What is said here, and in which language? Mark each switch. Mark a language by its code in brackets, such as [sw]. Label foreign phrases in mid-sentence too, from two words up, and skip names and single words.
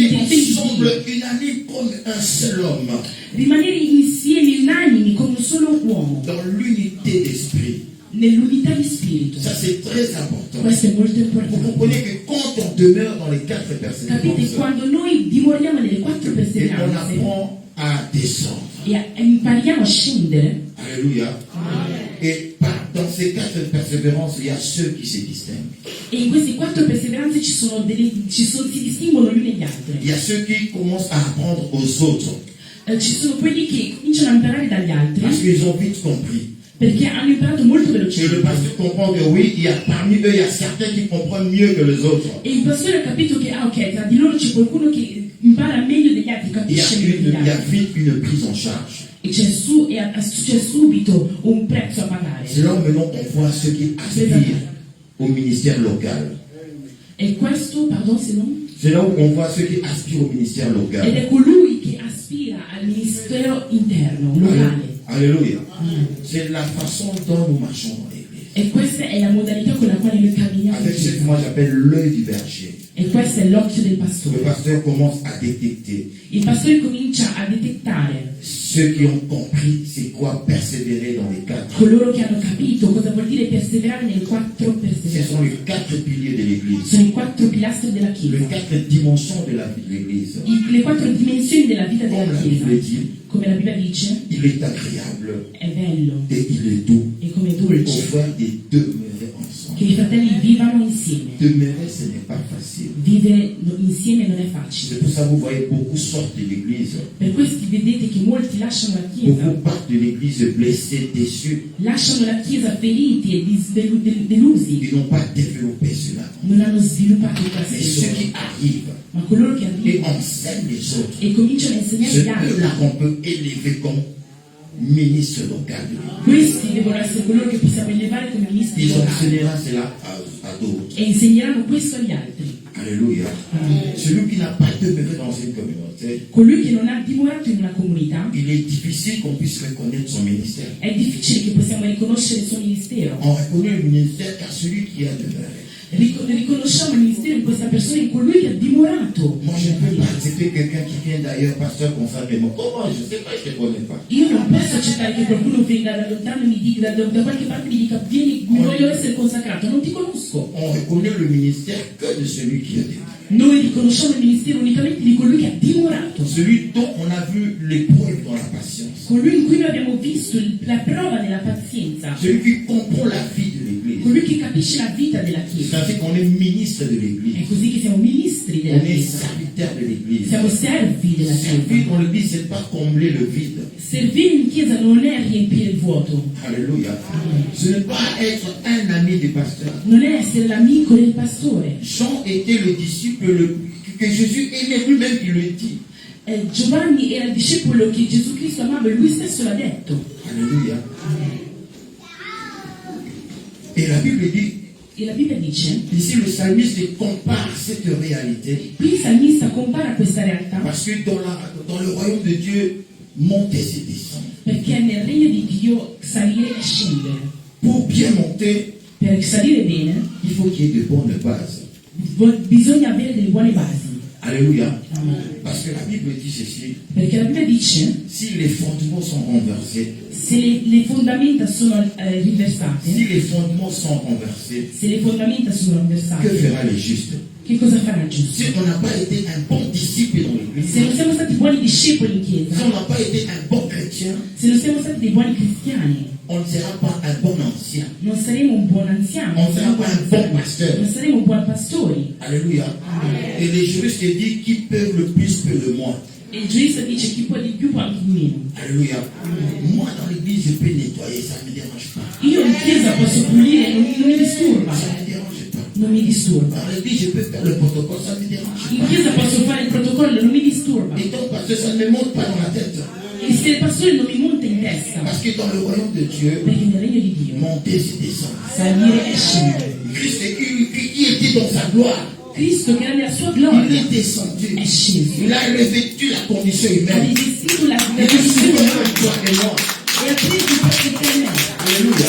[fr] Rester [it] intenti di [fr] ensemble, [it] Dio, [fr] unanimes comme un seul homme, [it] rimanere insieme unanimi come un solo uomo, [fr] dans l'unité d'esprit. [it] nell'unità di spirito. [fr] Ça, c'est très important. [it] Questo è molto [fr] Vous [it] importante. [fr] comprenez que quand on demeure dans les 4 [it] Capite? [fr] persévérances, [it] Quando noi dimoriamo nelle 4 [fr] et on [it] perseveranze [fr] apprend à descendre. [it] e impariamo a scendere, [fr] Alléluia. Et dans ces 4 persévérances, il y a ceux qui se distinguent. [it] e in queste 4 perseveranze si distinguono gli uni e gli altri. [fr] Il y a ceux qui commencent à apprendre aux autres [it] Ci sono quelli che cominciano a imparare dagli altri [fr] parce qu'ils ont vite compris. [it] perché hanno imparato molto [fr] Et le [it] velocemente. [fr] pasteur comprend que oui, il y a parmi eux, il y a certains qui comprennent mieux que les autres. [it] E il pastore ha capito che, ok, tra di loro c'è qualcuno che impara meglio degli altri, capisce meglio degli [fr] Il y a [it] altri. [fr] vite une prise en charge. [it] E c'è subito un prezzo a pagare. [fr] C'est là où maintenant on voit ceux qui aspirent au ministère local. [it] E questo, pardon, se non? [fr] C'est là où on voit ceux qui aspirent au ministère [it] Ed [fr] local. [it] è colui che aspira al ministero interno, locale. [fr] Alléluia. C'est la façon dont nous marchons dans l'église. [it] E questa è la modalità con la quale noi camminiamo in [fr] Avec ce que [it] chiesa. [fr] moi j'appelle l'œil du berger. [it] E questo è l'occhio del [fr] Le [it] pastore. [fr] pasteur commence à détecter [it] Il pastore comincia a detettare [fr] ceux qui ont compris c'est quoi persévérer dans les 4. [it] coloro che hanno capito cosa vuol dire perseverare nelle 4 [fr] Ce sont [it] perseveranze. [fr] les 4 piliers de l'église. [it] Sono i 4 pilastri della [fr] Les [it] Chiesa, [fr] 4 dimensions de la vie de l'église. [it] le 4 dimensioni della vita [fr] Comme [it] della [fr] la [it] Chiesa. [fr] Bible dit, [it] Come la Bibbia dice, [fr] il est agréable [it] è bello [fr] et il est doux [it] e come [fr] aux [it] dolce [fr] frères de demeurer ensemble. [it] che i fratelli vivano insieme. [fr] Demeurer, ce n'est pas facile. [it] Vivere insieme non è facile. [fr] C'est pour ça que vous voyez beaucoup sortent de l'église. [it] Per questo vedete che molti lasciano la Chiesa, [fr] Beaucoup partent de l'église blessés, déçus. [it] lasciano la Chiesa feriti e delusi, [fr] Ils n'ont pas développé cela. [it] non hanno sviluppato [fr] Mais [it] questo. [fr] ceux qui arrivent [it] Ma coloro che [fr] et [it] arrivano [fr] enseignent les autres, [it] e cominciano a insegnare [fr] c'est [it] gli altri, [fr] eux-là qu'on peut élever comme ministre local de l'église. [it] questi devono essere coloro che possiamo elevare come ministri [fr] Ils [it] locali [fr] enseigneront cela à d'autres. [it] e insegneranno questo agli altri. [fr] Alléluia. Celui qui n'a pas demeuré dans une communauté, [it] Colui che non ha dimorato in una comunità, [fr] il est difficile qu'on puisse reconnaître son ministère. [it] è difficile che possiamo riconoscere il suo ministero. [fr] On reconnaît le ministère car celui qui a demeuré. [it] Riconosciamo il ministero in questa persona, in colui che ha dimorato. [fr] Moi, je ne peux pas accepter quelqu'un qui vient d'ailleurs, pasteur, qu'on fasse des mots. Comment? Je ne sais pas, je ne te connais pas. [it] Io non posso accettare che qualcuno venga da lontano e mi dica, da qualche parte mi dica, vieni, voglio essere consacrato, non ti conosco. [fr] On reconnaît le ministère que de celui qui a dit. [it] Noi riconosciamo il ministero unicamente di colui che ha dimorato, [fr] Celui dont on a vu l'épreuve dans la patience. [it] colui in cui noi abbiamo visto la prova della pazienza, [fr] Celui qui comprend la vie de l'Église. [it] colui che capisce la vita della [fr] C'est [it] Chiesa. [fr] ainsi qu'on est ministre de [it] È [fr] l'Église. [it] così che siamo ministri [fr] On [it] della [fr] est [it] Chiesa, [fr] serviteur de l'Église. [it] siamo servi della [fr] Servir [it] Chiesa. [fr] dans l'Église, c'est pas combler le vide. [it] Servire in Chiesa non è riempire il vuoto, [fr] Alléluia. Ce n'est pas être un ami du pasteur. [it] non è essere l'amico del pastore. [fr] Jean était le disciple que Jésus aimait, lui-même qui le dit. [it] Giovanni era il discepolo che Gesù Cristo amava e lui stesso l'ha detto. [fr] Alléluia. Et la Bible dit, [it] E la Bibbia dice, [fr] ici le psalmiste compare cette réalité [it] qui il salmista compara questa realtà [fr] parce que dans le royaume de Dieu, monter c'est descendre. [it] perché nel regno di Dio salire e scendere. [fr] Pour bien monter, [it] Per salire bene [fr] il faut qu'il y ait de bonnes bases. [it] bisogna avere delle buone basi. [fr] Alléluia. Amen. Parce que la Bible dit ceci, [it] Perché la Bibbia dice, [fr] si les fondements sont renversés, [it] se le fondamenta sono [fr] si [it] riversate, [fr] les fondements sont renversés, [it] se le fondamenta sono [fr] que [it] riversate, [fr] fera le juste? [it] che cosa farà il giusto? [fr] Si on n'a pas été un bon disciple dans l'Église, [it] Se non siamo stati buoni discepoli in [fr] si on [it] chiesa, [fr] n'a pas été un bon chrétien, [it] se non siamo stati dei buoni cristiani, [fr] on ne sera pas un bon ancien. [it] non saremo un buon anziano, [fr] On ne sera pas un bon pasteur. [it] non saremo un buon pastori. [fr] Alléluia. Et les juristes disent qui peut le plus peut le moins. [it] E il giurista dice chi può di più può anche di meno. [fr] Alléluia. Moi dans l'église je peux nettoyer, ça ne me dérange pas. [it] Io in chiesa posso pulire, non mi disturba. [fr] Ça ne me dérange pas. [it] Non mi disturba. [fr] Dans l'église je peux faire le protocole, ça ne me dérange [it] In [fr] pas. [it] chiesa posso fare il protocollo, non mi disturba. [fr] Et donc parce que ça ne me monte pas dans la tête. [it] E se il pastore non mi monta in testa, [fr] Parce que dans le royaume de Dieu, [it] perché nel regno di Dio [fr] monter c'est descendre. [it] salire e scendere. [fr] Christ qui était dans sa gloire, [it] Cristo che era nella sua [fr] il [it] gloria [fr] est descendu. [it] è sceso, [fr] Il a revêtu la condition [it] ha [fr] humaine. [it] rivestito la [fr] Il est [it] condizione [fr] supérieur toi et moi. [it] e ha preso il posto per me. [fr] Alléluia.